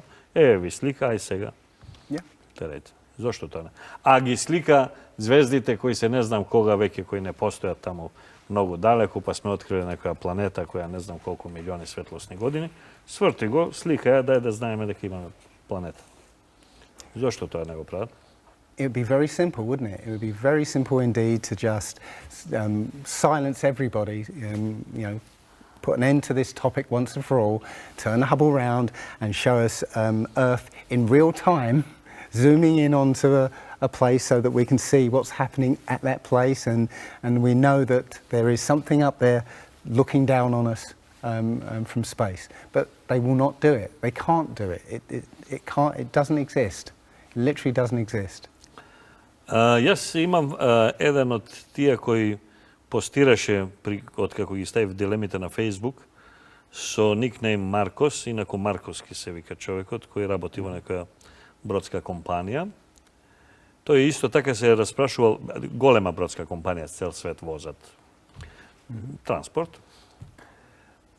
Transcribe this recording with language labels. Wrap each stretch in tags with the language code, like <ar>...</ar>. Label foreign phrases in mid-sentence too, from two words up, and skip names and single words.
<mk>Ви слика, ај сега. Терете. Зошто тоа не? А ги слика звездите кои се не знам кога веќе, кои не постојат таму многу далеку, па сме открили некоја планета која не знам колку милиони светлосни години. Сврти го, слика ја, дај да знаеме дека имаме планета. Зошто тоа не го прават?</mk> <en>It would be very simple, wouldn't it? It would be very simple indeed to just silence everybody, put an end to this topic once and for all, turn the Hubble round and show us Earth in real time, zooming in onto a place so that we can see what's happening at that place, and we know that there is something up there looking down on us from space. But they will not do it. They can't do it. It doesn't exist. It literally doesn't exist.</en> <mk>Јас имам еден од тие кои постираше откако ги ставив дилемите на Facebook со никнейм Маркос, инаку Марковски се вика човекот, кој работи во некоја бродска компанија. Тој исто така се распрашувал, голема бродска компанија, цел свет возат транспорт.</mk>